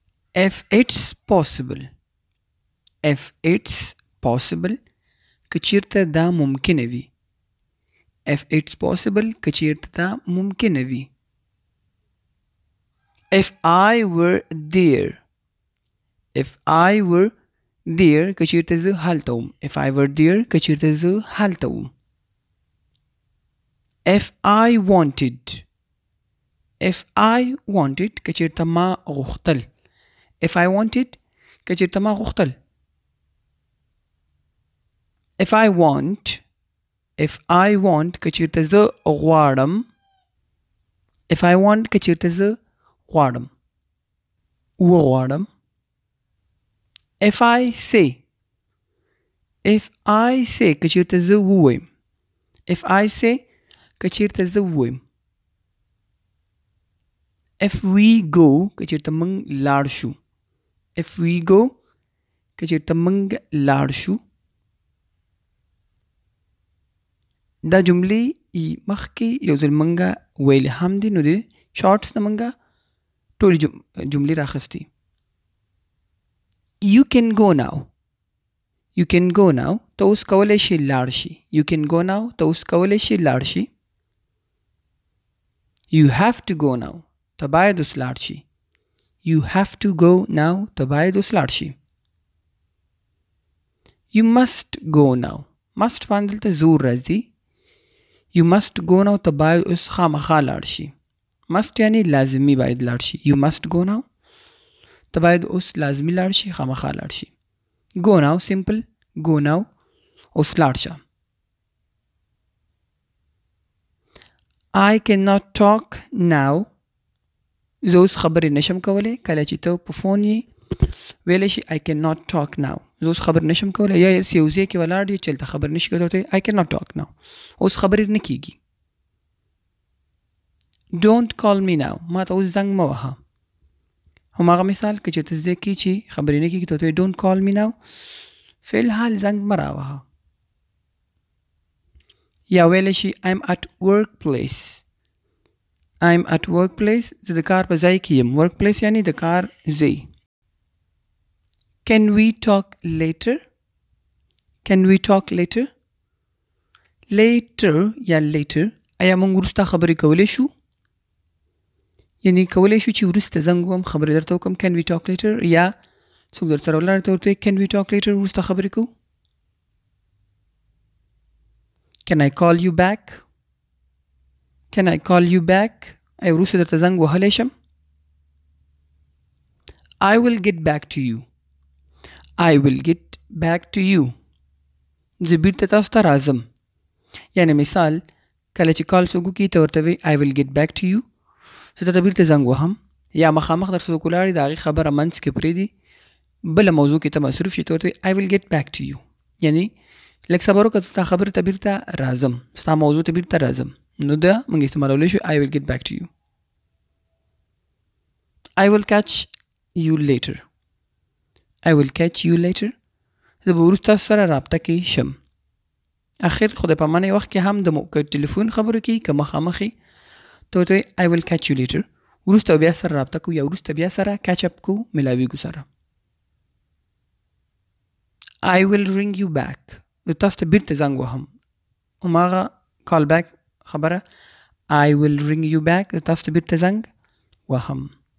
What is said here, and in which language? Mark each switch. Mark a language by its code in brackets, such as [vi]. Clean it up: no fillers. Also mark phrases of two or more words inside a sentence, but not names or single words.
[en] if it's possible. if it's possible [ps] که چیرته دا ممکنه وي. [en] if it's possible [ps] که چیرته دا ممکنه وي. [en] if I were there. if I were there [ps] که چیرته زه هلته وم. [en] if I were there [ps] که چیرته زه هلته وم. [en] if I wanted. if I wanted [ps] که چیرته ما غوښتل. [en] if I wanted [ps] که چیرته ما غوښتل. [en] if I want. if I want [ps] که چیرته زه غواړم. [en] if I want [ps] که چیرته زه غواړم وغواړم. [en] if I say. if I say [ps] که چیرته زه ووایم. [en] if I say [ps] که چیرته زه ووایم. [en] if we go [ps] که چیرته موږ لاړ شو. [en] if we go [ps] که چیرته موږ لاړ شو. دا جملې مخکې یو ځل موږ ویلې هم دي نو د شارټس نه موږ ټولې جملې راخستې. [en] you can go now. you can go now [ps] ته اوس کولی شي لاړ شي. [en] you can go now [ps] ته اوس کولی شي لاړ شي. [en] you have to go now [ps] ته باید اوس لاړ شي. [en] you have to go now [ps] ته باید اوس لاړ شي. [en] you must go now [ps] must باندې دلته زور راځي. [en] you must go now [ps] ته باید اوس خامخا لاړ شي. must یعنی لازمي باید لاړ شي. [en] you must go now [ps] ته باید اوس لازمي لاړ شي خامخا لاړ شي. [en] go now simple. go now [ps] اوس لاړ شه. [en] I cannot talk now [ps] زه اوس خبرې نشم کولی. کله چې ته په فون یې ویلی شي [en] I cannot talk now [ps] زه اوس خبرې نشم کولی. یا یو ځای کې ولاړ یې چې هلته خبرې نشي کولی ته [en] I cannot talk now [ps] اوس خبرې نه کېږي. [en] don't call me now [ps] ما ته اوس زنګ مه وهه. هماغه مثال که چېرته ځای کې چې خبرې نه کېږي ته ورته [en] don't call me now [ps] فی الحال زنګ مه راوهه. یا ویلی شي [en] I'm at workplace. I'm at workplace [ps] زه د کار په ځای کې یم. workplace یعنی د کار ځای. [en] can we talk later. can we talk later. later [ps] یا later ایا موږ وروسته خبرې کولی شو. یعنی کولی شو چې وروسته زنګ وهم خبرې درته وکړم. [en] can we talk later [ps] یا څوک در سره ولاړ ته ورته [en] can we talk later [ps] وروسته خبرې کوو. [en] can I call you back. can I call you back [ps] ایا وروسته درته زنګ وهلی شم. [en] I will get back to you. I will get back to you [ps] زه بیرته تاسو ته راځم. یعنی مثال کله چې کال څوک وکړي ته ورته وایي [en] I will get back to you [ps] زه درته بیرته زنګ وهم. یا مخامخ در سره څوک ولاړ وي د هغې خبره منځ کې پرېږدي بله موضوع کې ته مصروف شي ته ورته وایي [en] I will get back to you [ps] یعنی لږ صبر وکړه زه ستا خبرې ته بیرته راځم ستا موضوع ته بیرته راځم. نو دا موږ استعمالولی شو [en] I will get back to you. I will catch you later. I will catch you later [ps] زه به وروسته تاسو سره رابطه کې شم. اخر خو د پامانۍ وخت کې هم د ټلیفون خبرو کې که مخامخ یې ته ورته وایي [en] I will catch you later [ps] وروسته بیا سره رابطه کوو یا وروسته بیا سره [en] catch up [ps] کوو ملاویږو سره. [en] I will ring you back [ps] زه تاسو ته بیرته زنګ وهم. هماغه [en] call back [ps] خبره [en] I will ring you back [ps] زه تاسو ته بیرته زنګ وهم.